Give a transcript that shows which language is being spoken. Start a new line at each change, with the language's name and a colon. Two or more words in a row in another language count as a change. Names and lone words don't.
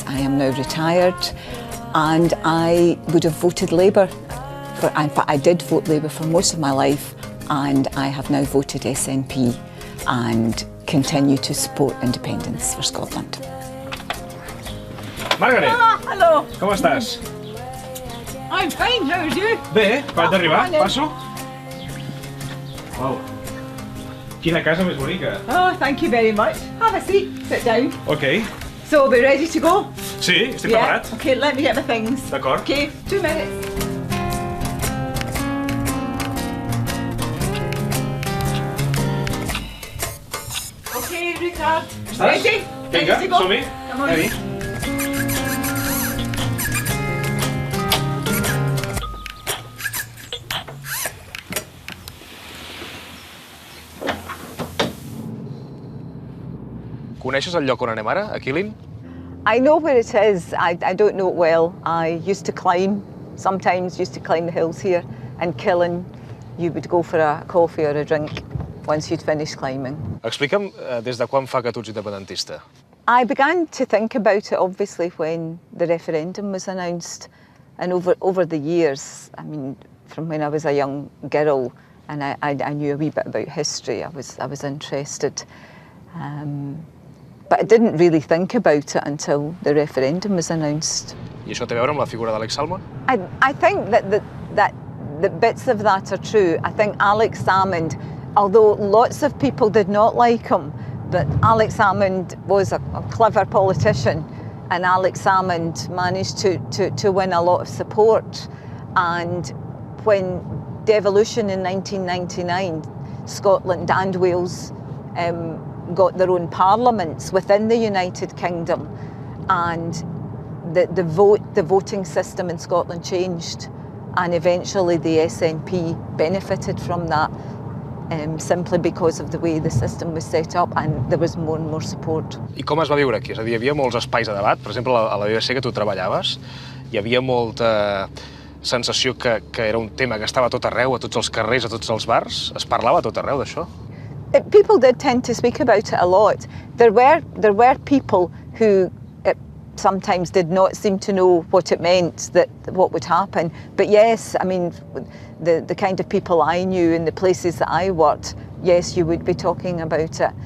English: I am now retired, and I would have voted Labour. In fact, I did vote Labour for most of my life, and I have now voted SNP and continue to support independence for Scotland. Margaret! Hello!
Catalan: Com estàs?
English: I'm fine, how are you?
Catalan: Bé, acabem d'arribar, passo. Wow. Quina casa més bonica.
English: Oh, thank you very much. Have a seat, sit down. Ok. So, are we ready to go?
Catalan: Sí, estic preparat.
English: Okay, let me get my things.
Catalan: D'acord.
English: Okay, 2 minutes. Okay, Richard. Ready?
Catalan: Vinga,
English: Ready to go?
Catalan: som-hi.
English: Come on. Ready.
Catalan: Coneixes el lloc on anem ara, a Killin?
English: I know where it is. I don't know it well. I used to climb, sometimes used to climb the hills here, and Killen, you would go for a coffee or a drink once you'd finished climbing.
Catalan: Explica'm des de quan fa que tu ets independentista.
English: I began to think about it, obviously, when the referendum was announced. And over the years, I mean, from when I was a young girl, and I knew a wee bit about history, I was interested. But I didn't really think about it until the referendum was announced.
Catalan: I això té a veure amb la figura d'Àlex Saldmon?
English: I think that bits of that are true. I think Àlex Saldmon, although lots of people did not like him, but Àlex Saldmon was a clever politician, and Àlex Saldmon managed to win a lot of support. And when devolution in 1999, Scotland and Wales got their own parliaments within the United Kingdom, and the voting system in Scotland changed, and eventually the SNP benefited from that simply because of the way the system was set up, and there was more and more support.
Catalan: I com es va viure aquí? És a dir, hi havia molts espais de debat. Per exemple, a la BBC que tu treballaves, hi havia molta sensació que era un tema que estava a tot arreu, a tots els carrers, a tots els bars. Es parlava a tot arreu d'això?
English: People did tend to speak about it a lot. There were people who sometimes did not seem to know what it meant, what would happen. But yes, I mean, the kind of people I knew in the places that I worked, yes, you would be talking about it.